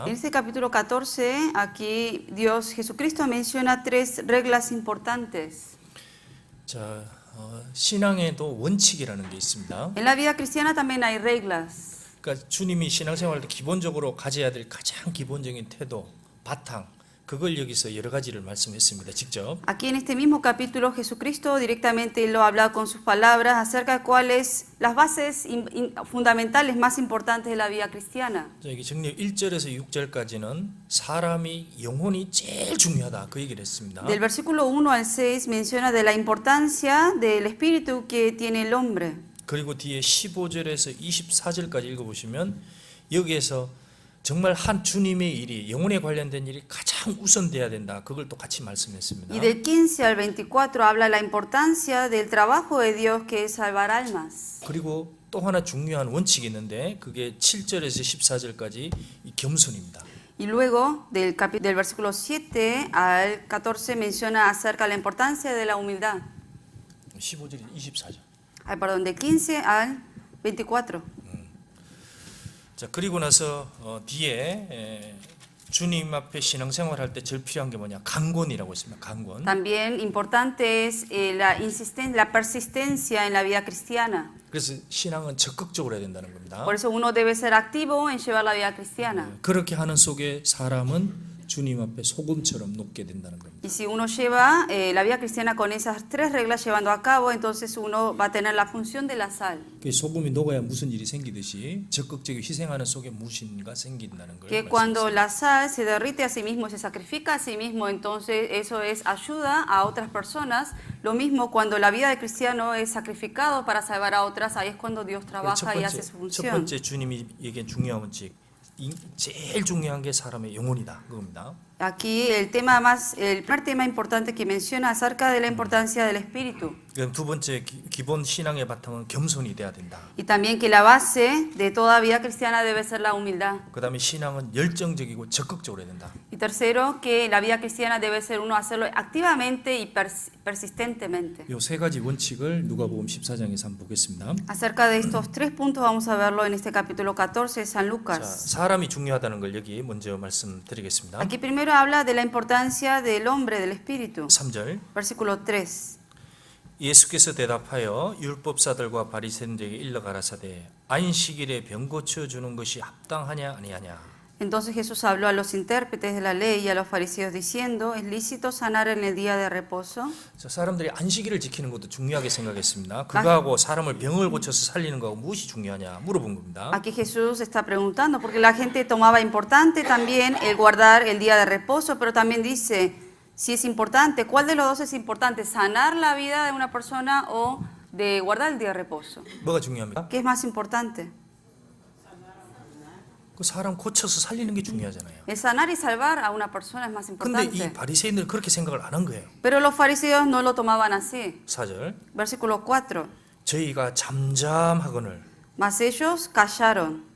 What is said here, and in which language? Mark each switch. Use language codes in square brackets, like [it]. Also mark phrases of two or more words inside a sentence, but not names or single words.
[es] En este capítulo 14, aquí Jesucristo menciona 3 reglas importantes. [ko] 자, 신앙에도 원칙이라는 게 있습니다. [es] En la vida cristiana también hay reglas. [ko] 그러니까 주님이 신앙생활 때 기본적으로 가져야 될 가장 기본적인 태도, 바탕, 그걸 여기서 여러 가지를 말씀했습니다. 직접. [es] Aquí en este mismo capítulo Jesucristo directamente lo habla con sus palabras acerca de cuáles las bases fundamentales más importantes de la vida cristiana. [ko] 자, 여기 정리 1절에서 6절까지는 사람이 영혼이 제일 중요하다 그 얘기를 했습니다. [es] Del versículo 1 al 6 menciona de la importancia del espíritu que tiene el hombre. [ko] 그리고 뒤에 15절에서 24절까지 읽어보시면 여기에서 정말 한 주님의 일이 영혼에 관련된 일이 가장 우선돼야 된다. 그걸 또 같이 말씀했습니다. [es] Y del 15 al 24 habla de la importancia del trabajo de Dios que es salvar almas. [ko] 그리고 또 하나 중요한 원칙이 있는데 그게 7절에서 14절까지 이 겸손입니다. [es] Y luego del versículo 7 al 14 menciona acerca de la importancia de la humildad. [ko] 15절이 24절. [es] Perdón, del 15 al 24. [ko] 자, 그리고 나서 뒤에 주님 앞에 신앙생활 할 때 제일 필요한 게 뭐냐? 강권이라고 있습니다. 강권. [es] También importante es la persistencia en la vida cristiana. [ko] 그래서 신앙은 적극적으로 해야 된다는 겁니다. [es] Por eso uno debe ser activo en llevar la vida cristiana. [ko] 그렇게 하는 속에 사람은 주님 앞에 소금처럼 녹게 된다는 겁니다. [es] Y si uno lleva la vida cristiana con esas 3 reglas llevando a cabo, entonces uno va a tener la función de la sal. [ko] 그 소금이 녹아야 무슨 일이 생기듯이 적극적으로 희생하는 속에 무엇인가 생긴다는 걸 [es] Que cuando la sal se derrite a sí mismo, se sacrifica a sí mismo, entonces eso es ayuda a otras personas. Lo mismo cuando la vida del cristiano es sacrificado para salvar a otras, ahí es cuando Dios trabaja y hace su [ko] 첫 [es] función. [ko] 번째 주님이 얘기한 중요한 원칙, 제일 중요한 게 사람의 영혼이다 그겁니다. [es] Aquí el primer tema importante que menciona acerca de la importancia del espíritu. [ko] 그럼 두 번째 기본 신앙의 바탕은 겸손이 돼야 된다. [es] Y también que la base de toda vida cristiana debe ser la humildad. [ko] 그다음에 신앙은 열정적이고 적극적으로 해야 된다. [es] Y tercero, que la vida cristiana debe ser uno hacerlo activamente y persistentemente. [ko] 이 세 가지 원칙을 누가복음 14장에서 한번 보겠습니다. [es] Acerca de estos 3 puntos vamos a verlo en este capítulo 14 de San [ko] 자, [es] Lucas. [ko] 사람이 중요하다는 걸 여기 먼저 말씀드리겠습니다. [es] Aquí primero habla de la importancia del hombre, del espíritu. [ko] 3절. [es] Versículo 3. [ko] 예수께서 대답하여 율법사들과 바리새인들에게 일러 가라사대 안식일에 병 고쳐 주는 것이 합당하냐 아니하냐. [es] Entonces Jesús habló a los intérpretes de la ley y a los fariseos diciendo, ¿es lícito sanar en el día de reposo? [ko] 자, 사람들이 안식일을 지키는 것도 중요하게 생각했습니다. 그거하고 사람을 병을 고쳐서 살리는 거하고 무엇이 중요하냐 물어본 겁니다. [es] Aquí Jesús está preguntando, porque la gente tomaba importante también el guardar el día de reposo, pero también dice, si es importante, ¿cuál de los dos es importante? ¿Sanar la vida de una persona o de guardar el día de reposo? [ko] 뭐가 중요합니까? [es] ¿Qué es más importante? [ko] 그 사람 고쳐서 살리는 게 중요하잖아요. [es] El sanar y salvar a una persona es más [ko] 근데 이 [es] importante. [ko] 바리새인들은 그렇게 생각을 안 한 거예요. [es] Pero los fariseos no lo tomaban así. [ko] 4절. [es] Versículo 4. [ko] 저희가 잠잠하거늘 [es] Mas ellos callaron.